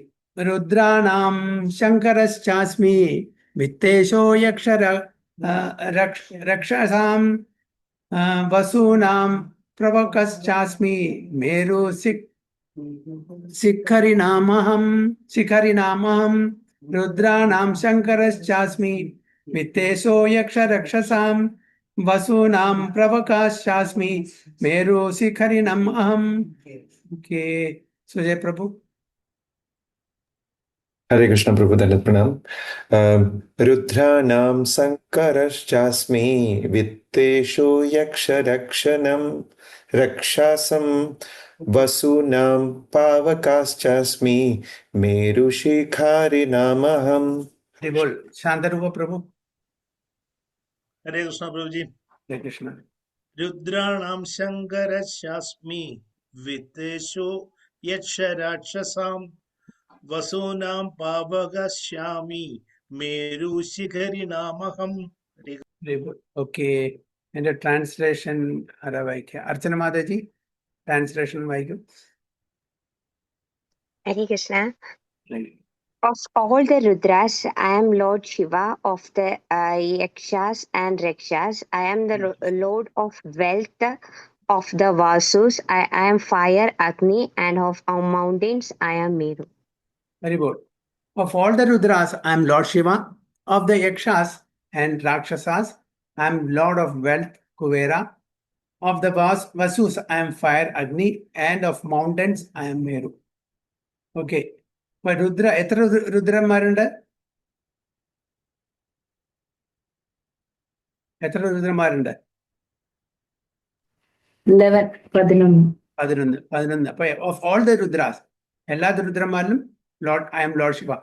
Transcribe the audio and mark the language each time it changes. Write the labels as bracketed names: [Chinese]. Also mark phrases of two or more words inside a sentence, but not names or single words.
[Sanskrit] രുദ്രാണാം ശങ്കരശ്ചാസ്മി വിത്തേശോ രക്ഷസാം വസൂനാം പ്രവകശ്ചാസ്മി മേരു ശിഖരിനാമഹം. രുദ്രാണാം ശങ്കരശ്ചാസ്മി വിത്തേശോ രക്ഷസാം വസൂനാം പ്രവകാശ്ചാസ്മി മേരു ശിഖരിണം അഹം. സുജയ് പ്രഭു. हरे कृष्ण प्रभु, दण्डवत् प्रणाम. रुद्राणां शङ्करश्चास्मि वित्तेशो यक्ष रक्षणां रक्षसां वसूनां पावकश्चास्मि मेरु शिखरि नामहम्. [Hindi] बोल शांतरूप प्रभु. [Sanskrit] हरे कृष्ण प्रभुजी. हरे कृष्ण. रुद्राणां शङ्करश्यस्मि वितेशो यक्षरक्षसां वसूनां पवगश्यामि मेरु शिखरि नामहम्. [Malayalam] ഓക്കെ, എന്റെ ട്രാൻസ്ലേഷൻ ആരാ വായിക്കുക? അർച്ചന മാതാജി ട്രാൻസ്ലേഷൻ വായിക്കും. [Sanskrit] हरे कृष्ण. [English] Of all the Rudras, I am Lord Shiva. Of the Yakshas and Rakshas, I am the Lord of wealth. Of the Vasus, I am fire, Agni, and of our mountains, I am Meru. Very good. Of all the Rudras, I am Lord Shiva. Of the Yakshas and Rakshasas, I am Lord of wealth, Kuvera. Of the Vasus, I am fire, Agni, and of mountains, I am Meru. Okay. But Rudra, [Malayalam] എത്ര രുദ്രന്മാരുണ്ട്? എത്ര രുദ്രന്മാരുണ്ട്? 11. അപ്പൊ [English] of all the Rudras, [Malayalam] എല്ലാ രുദ്രന്മാരിലും [English] I am Lord Shiva.